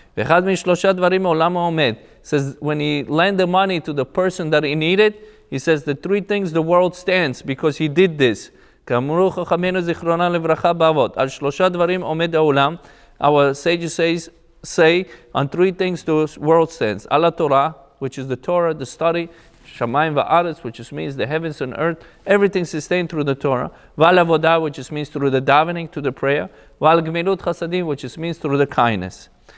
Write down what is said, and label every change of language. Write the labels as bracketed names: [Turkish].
[Hebrew] ואחד משלושה דברים מעולם העומד. [English] Says when he lend the money to the person that he needed, he says the three things the world stands because he did this. [Hebrew] כאמרו חכמינו זיכרונם לברכה באבות. על שלושה דברים עומד העולם. [English] Our sages say on three things the world stands. [Hebrew] על התורה, [English] which is the Torah, the study. [Hebrew] Shamayim va'aretz, [English] which just means the heavens and earth, everything sustained through the Torah. [Hebrew] V'al avodah, [English] which just means through the davening, to the prayer. [Hebrew] V'al gemilut chasadim, [English] which just means through the kindness.